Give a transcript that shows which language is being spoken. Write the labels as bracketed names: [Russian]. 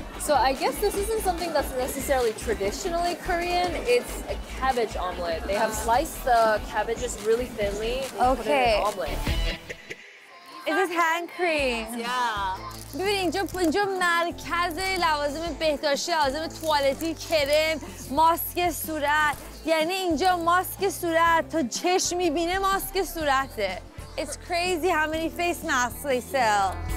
[English] So I guess this isn't something that's necessarily traditionally Korean. It's a cabbage omelet. They have sliced the cabbages really thinly and put it in an omelet. Is this hand cream? Yeah. [Persian] ببین اینجا مرکز لوازم بهداشتی، لوازم توالتی، کرم، ماسک صورت. یعنی اینجا ماسک صورت تا چشم میبینه ماسک صورته. [English] It's crazy how many face masks they sell.